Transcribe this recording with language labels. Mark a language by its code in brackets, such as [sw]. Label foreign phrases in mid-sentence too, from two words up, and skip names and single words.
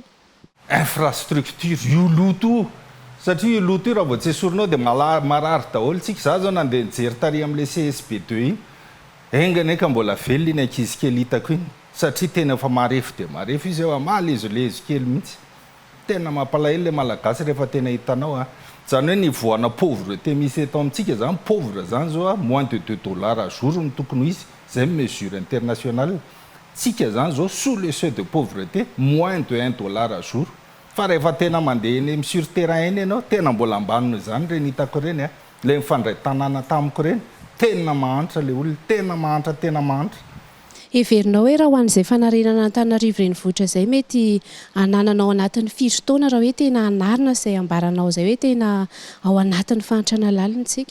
[mg] infrastructure io loto satria io loto io raha vao tsy esorinao dia marary daholo tsika za zao nandeha nijery tary amin'le CSB2 iny engany eka mbola velona iny ankizy kely hitako iny satria tena efa marefo dia marefo izy eo amalezolezo kely mihitsy tena mampalahelo le malagasy rehefa tena hitanao zany hoe ny voana pauvreté misy eto amintsika zany pauvre zany zao [fr] moins de $2 jour [mg] no tokony izy zay [fr] mesure internationale [mg] tsika zany zao [fr] sous le seuil de pauvreté moins de $1 jour [mg] fa rehefa tena mandeha eny [fr] sur terrain [mg] eny ianao tena mbola ambaniny zany reny hitako reny le mifandray tanàna tamiko reny tena mahantra le olona tena mahantra heverinao hoe raha ho an'izay fanarenana Antananarivo renivohitra zay mety anananao anatin'ny firy taona raha hoe tena anarina zay ambaranao zay hoe tena ao anatin'ny fahantrana lalintsika